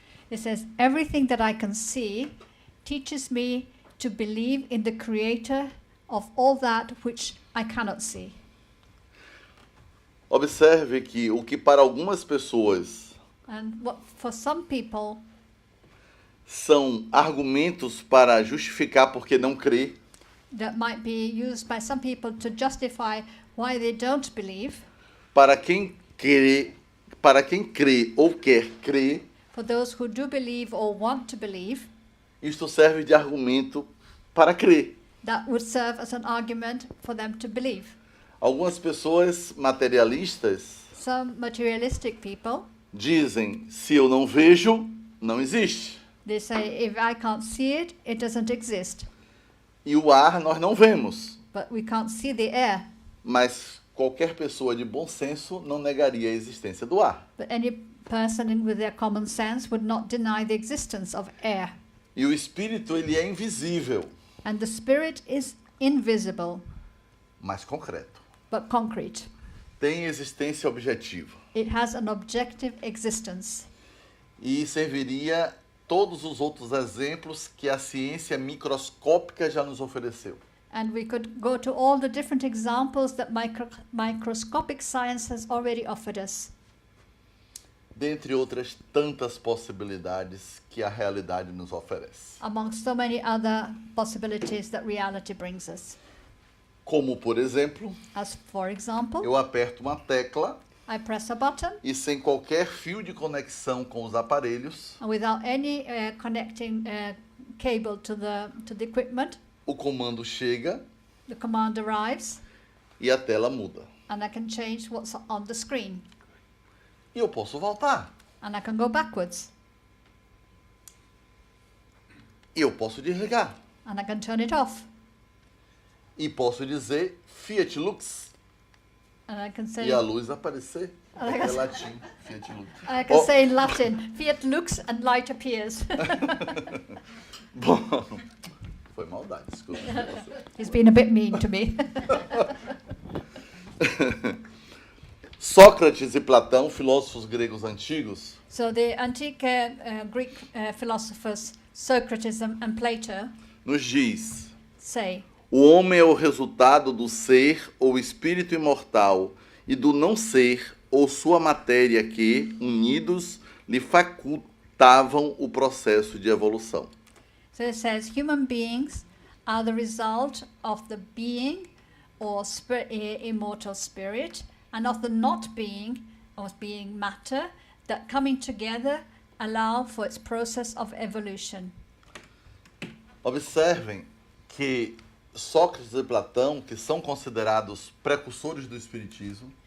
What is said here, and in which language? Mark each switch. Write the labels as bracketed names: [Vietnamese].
[English] It says, everything that I can see teaches me to believe in the creator of all that which I cannot see. [Portuguese] Observe que o que para algumas pessoas [English] And what for some people [Portuguese] são argumentos para justificar porque não crê, [English] that might be used by some people to justify why they don't believe, [Portuguese] para quem crê ou quer crer, [English] for those who do believe or want to believe, [Portuguese] isto serve de argumento para crer. [English] that would serve as an argument for them to believe. [Portuguese] Algumas pessoas materialistas [English] Some materialistic people, [Portuguese] dizem: se eu não vejo, não existe. [English] they say, if I can't see it, it doesn't exist. [Portuguese] E o ar nós não vemos, [English] But we can't see the air. [Portuguese] mas qualquer pessoa de bom senso não negaria a existência do ar. [English] But any person with their common sense would not deny the existence of air. [Portuguese] E o espírito, ele é invisível, [English] And the spirit is invisible, [Portuguese] mas concreto. [English] but concrete. [Portuguese] Tem existência objetiva. [English] It has an objective existence. [Portuguese] E serviria todos os outros exemplos que a ciência microscópica já nos ofereceu. [English] And we could go to all the different examples that microscopic science has already offered us. [Portuguese] Dentre outras tantas possibilidades que a realidade nos oferece. [English] Amongst so many other possibilities that reality brings us. [Portuguese] Como, por exemplo, [English] As for example, [Portuguese] eu aperto uma tecla [English] I press a button [Portuguese] e sem qualquer fio de conexão com os aparelhos, [English] and without any connecting cable to the equipment, [Portuguese] o comando chega [English] the command arrives [Portuguese] e a tela muda. [English] and I can change what's on the screen [Portuguese] E eu posso voltar. [English] and I can go backwards. [Portuguese] E eu posso desligar. [English] and I can turn it off. [Portuguese] E posso dizer [Latin] Fiat Lux [English] And I can say, [Portuguese] e a luz aparecer. Ah, É latim, [Latin] Fiat Lux. [English] I can Oh. say in Latin, [Latin] fiat lux [English] and light appears. [Portuguese] Bom, foi maldade, desculpa. [English] He's been a bit mean to me. [Portuguese] Sócrates e Platão, filósofos gregos antigos, [English] So the antique Greek philosophers Socrates and Plato [Portuguese] nos diz: [English] say, [Portuguese] o homem é o resultado do ser ou espírito imortal e do não ser ou sua matéria que, unidos, lhe facultavam o processo de evolução. [English] so it says, human beings are the result of the being or immortal spirit and of the not being or being matter that coming together allow for its process of evolution. [Portuguese] Observem que Sócrates e Platão, que são considerados precursores do espiritismo,